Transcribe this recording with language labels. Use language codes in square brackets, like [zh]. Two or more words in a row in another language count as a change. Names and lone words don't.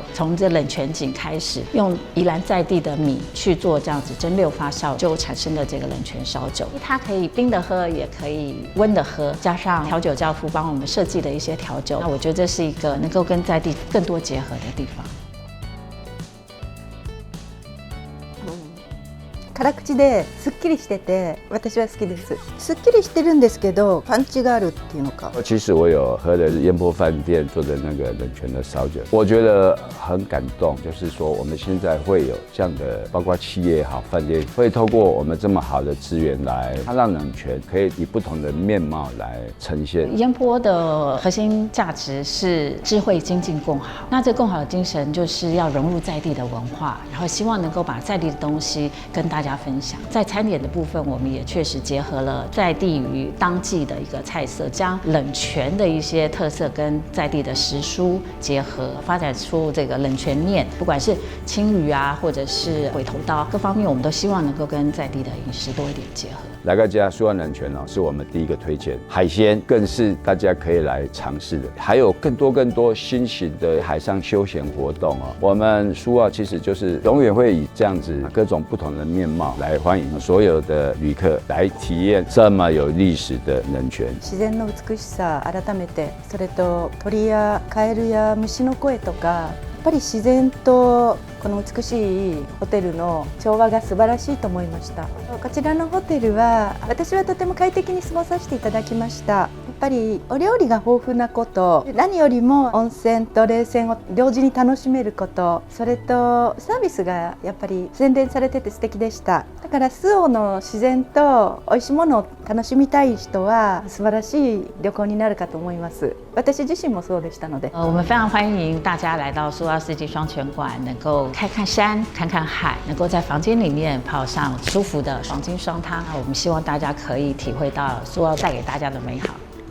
[zh] 從這冷泉井開始，用宜蘭在地的米去做這樣子蒸餾發酵，就產生了這個冷泉燒酒。它可以冰的喝，也可以溫的喝，加上調酒教父幫我們設計的一些調酒，那我覺得這是一個能夠跟在地更多結合的地方。 [ja] 辛口ですっきりしてて私は好きです。すっきりしてるんですけどパンチがあるっていうのか。 [zh] 其實我有喝的煙波飯店做的那個冷泉的燒酒，我覺得很感動。就是說我們現在會有這樣的，包括企業也好，飯店會透過我們這麼好的資源來，它讓冷泉可以以不同的面貌來呈現。煙波的核心價值是智慧、精進、共好。那這共好的精神就是要融入在地的文化，然後希望能夠把在地的東西跟大家分享。在餐點的部分，我們也確實結合了在地於當季的一個菜色，將冷泉的一些特色跟在地的時蔬結合，發展出這個冷泉麵。不管是青魚啊，或者是鬼頭刀，各方面我們都希望能夠跟在地的飲食多一點結合。來個家蘇澳冷泉哦，是我們第一個推薦，海鮮更是大家可以來嘗試的，還有更多新型的海上休閒活動哦。我們蘇澳其實就是永遠會以這樣子各種不同的面貌來歡迎所有的旅客來體驗這麼有歷史的冷泉。 [ja] 自然の美しさ改めて、それと鳥やカエルや虫の声とか、やっぱり自然とこの美しいホテルの調和が素晴らしいと思いました。こちらのホテルは私はとても快適に過ごさせていただきました。やっぱりお料理が豊富なこと、何よりも温泉と冷泉を同時に楽しめること、それとサービスがやっぱり洗練されてて素敵でした。だから周防の自然と美味しいものを楽しみたい人は素晴らしい旅行になるかと思います。私自身もそうでしたので。 [zh] 我們非常歡迎大家來到蘇澳四季雙泉館，能夠看看山，看看海，能夠在房間裡面泡上舒服的黃金雙湯。我們希望大家可以體會到蘇澳帶給大家的美好。